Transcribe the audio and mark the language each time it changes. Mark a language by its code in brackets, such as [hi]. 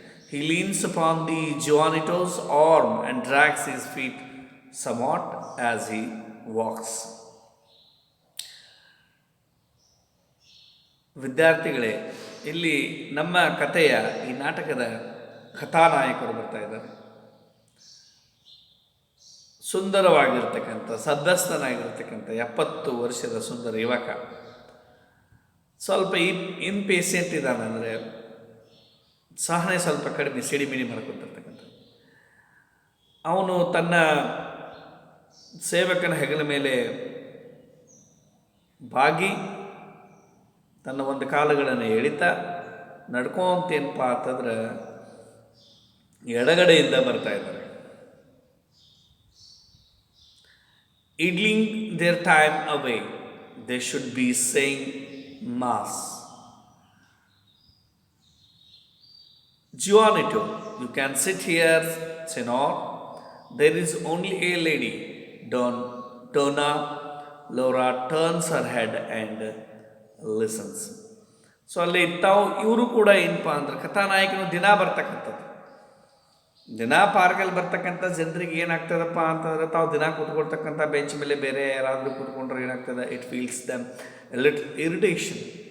[en] He leans upon the Giovanito's arm and drags his feet somewhat as he walks. [kn] ವಿದ್ಯಾರ್ಥಿಗಳೇ, ಇಲ್ಲಿ ನಮ್ಮ ಕಥೆಯ ಈ ನಾಟಕದ ಕಥಾನಾಯಕರು ಬರ್ತಾ ಇದ್ದಾರೆ. ಸುಂದರವಾಗಿರ್ತಕ್ಕಂಥ, ಸದ್ದಸ್ತನಾಗಿರ್ತಕ್ಕಂಥ 70 ವರ್ಷದ ಸುಂದರ ಯುವಕ. ಸ್ವಲ್ಪ ಇಂಪೇಷೆಂಟ್ ಇದ್ದಾನೆ, ಅಂದರೆ ಸಹನೆ ಸ್ವಲ್ಪ ಕಡಿಮೆ, ಸಿಡಿಮಿಡಿ ಮಾಡ್ಕೊತಿರ್ತಕ್ಕಂಥ. ಅವನು ತನ್ನ ಸೇವಕನ ಹೆಗಲ ಮೇಲೆ ಬಾಗಿ ತನ್ನ ಒಂದು ಕಾಲುಗಳನ್ನು ಎಳಿತಾ ನಡ್ಕೊಂತೇನಪ್ಪ ಅಂತಂದ್ರೆ ಎಡಗಡೆಯಿಂದ ಬರ್ತಾ ಇದ್ದಾರೆ. [en] idling their time away, they should be saying Mass. Giovanito, you can sit here, Senor. There is only a lady. Donna Laura turns her head and listens. [kn] So ಅಲ್ಲಿ ತಾವು ಇವರು ಕೂಡ ಏನಪ್ಪ ಅಂದ್ರೆ ಕಥಾನಾಯಕನು ದಿನ ಬರ್ತಕ್ಕಂಥದ್ದು. ದಿನ ಪಾರ್ಕಲ್ಲಿ ಬರ್ತಕ್ಕಂಥ ಜನರಿಗೆ ಏನಾಗ್ತದಪ್ಪ ಅಂತಂದ್ರೆ ತಾವು ದಿನ ಕೂತ್ಕೊಳ್ತಕ್ಕಂಥ ಬೆಂಚ್ ಮೇಲೆ ಬೇರೆ ಯಾರಾದರೂ ಕೂತ್ಕೊಂಡ್ರೆ ಏನಾಗ್ತದೆ, [en] It feels them little irritation.